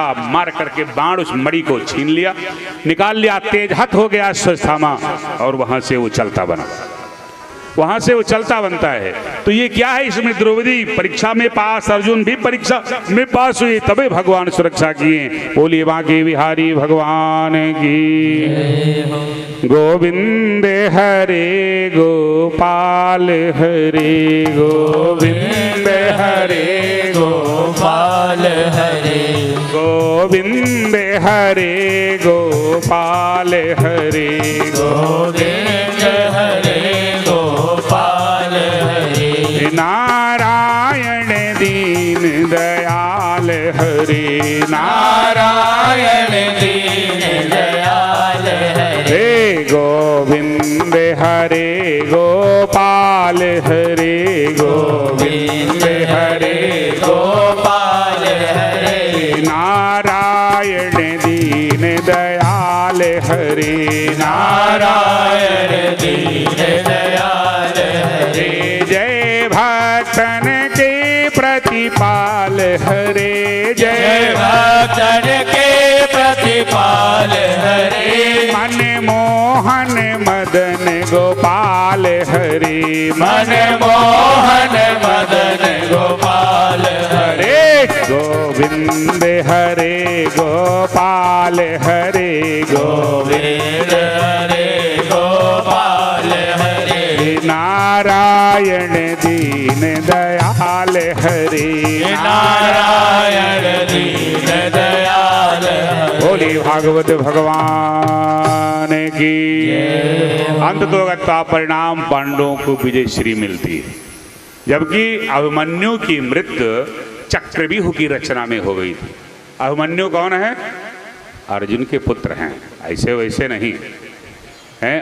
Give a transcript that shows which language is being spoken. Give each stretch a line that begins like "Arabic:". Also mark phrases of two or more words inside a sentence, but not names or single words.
Hindi: मार करके बाण उस मणि को छीन लिया, निकाल लिया, तेजहत हो गया अश्वत्थामा और वहां से वो चलता बना। वहां से वो चलता बनता है। तो ये क्या है, इसमें द्रौपदी परीक्षा में पास, अर्जुन भी परीक्षा में पास हुए, तबे भगवान सुरक्षा किए। बोलिए बांके बिहारी भगवान की। गोविंद हरे गोपाल हरे गोविंद हरे गोपाल हरे गोविंद हरे गोपाल हरे गोविंद हरे गोपाल हरे नारायण दीन दयाल हरे नारायण दीन दयाल हरे गोविंद हरे गोपाल हरे गोविंद हरे गोपाल हरे नारायण दीन दयाल हरे नारायण दीन दयाल हरे जय भक्तन के प्रतिपाल हरे जय भक्तन के प्रतिपाल हरे मन मोहन मदन गोपाल हरे मन मोहन मदन गोपाल हरे गोविंद हरे गोपाल हरे गोविंद हरे गोपाल हरे नारायण दीन दयाल हरे नारायण दीन दयाल हरे बोली भागवत भगवान की। अंत तो गत्वा परिणाम पांडवों को विजय श्री मिलती है, जबकि अभिमन्यु की मृत्यु चक्रव्यूह की रचना में हो गई थी। अभिमन्यु कौन है? अर्जुन के पुत्र हैं, ऐसे वैसे नहीं हैं।